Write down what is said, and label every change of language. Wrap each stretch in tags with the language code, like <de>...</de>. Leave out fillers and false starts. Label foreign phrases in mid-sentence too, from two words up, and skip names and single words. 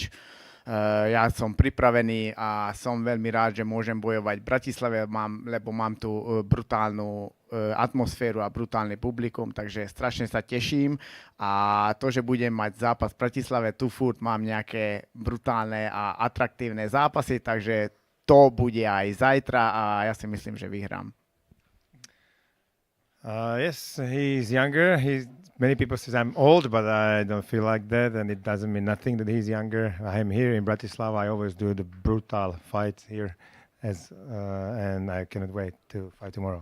<sk>Ja som pripravený a som veľmi rád, že môžem bojovať v Bratislave, lebo mám tu brutálnu atmosféru a brutálne publikum, takže strašne sa teším a to, že budem mať zápas v Bratislave, tu furt mám nejaké brutálne a atraktívne zápasy, takže to bude aj zajtra a ja si myslím, že vyhrám.</sk> <en>Yes, he's younger. Many people say I'm old, but I don't feel like that, and it doesn't mean nothing that he's younger. I'm here in Bratislava. I always do the brutal fight here, and I cannot wait to fight tomorrow.</en>